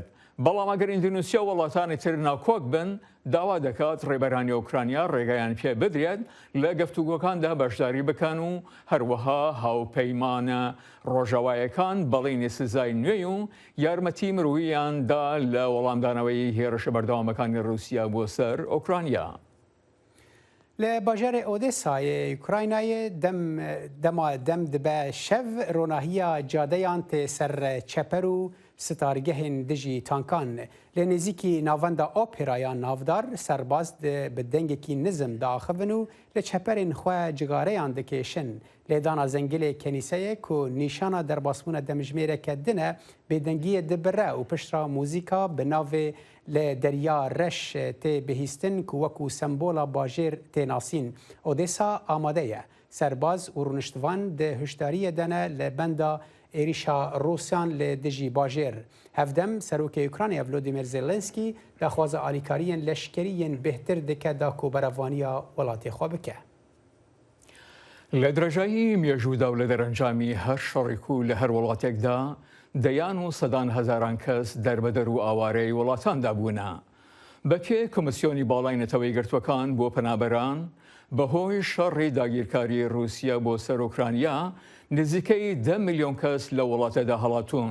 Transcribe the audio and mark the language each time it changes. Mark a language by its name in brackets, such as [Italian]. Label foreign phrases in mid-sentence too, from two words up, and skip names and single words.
[Central Kurdish] بەڵام ئەگەر ئیندونوسیا و وڵاتانی تر ناکۆک بن داوا دەکات ڕێبەرانی ئوکرانیا ڕێگایان پێ بدرێت لە گەفتوگۆکاندا بەشداری بکەن و هەروەها هاوپەیمانە ڕۆژەوایەکان بەڵێنی سزای نوێی و یارمەتی مرۆییاندا لە وەڵامدانەوەی هێرشە بەردەوامەکانی رووسیا بۆ سەر ئوکرانیا. [Kurdish] لە باژارێ ئۆدێسایە ئوکراینایە دەم دبە شەڤ ڕۆناهیە جادەیان تێ سەر چەپەر و ستارگەهên dijî tankan lê nêzîkî navenda opêrayan navdar serbaz bi dengekî nizm diaxivin û li çeperên xwe cigareyan dikêşin. Lêdana zengilê kenîseyê ku nîşana derbasbûna demijmêreke din e bêdengiyê dibire û piştra mûzîka bi navê li derya reş tê bihîstin ku wekû sembola bajêr tê nasîn. Odêsa amade ye. Serbaz û rûniştvan di hişdariyê de ne li benda êrişa Rûsyan li dijî bajêr. Hevdem serokê Ukraynaya Volodymyr Zelenskî daxwaza alîkariyên leşkeriyên bêhtir dike da ku berevaniya welatê xwe bike. [Central Kurdish] لە درێژایی مێژوودا و لە دەرەنجامی هەر شەڕێک و لە هەر وڵاتێکدا دەیان و سەدان هەزاران کەس دەربەدەر و ئاوارەی وڵاتاندا بوونە. بەپێ کۆمسیۆنی باڵای نەتەوەی گرتوەکان بۆ پەنابەران بەهۆی شەڕی داگیرکاری رووسیا بۆ سەر ئوکرانیا نزیکەی 10 میلیۆن کەس لە وڵاتەدا هەڵاتون.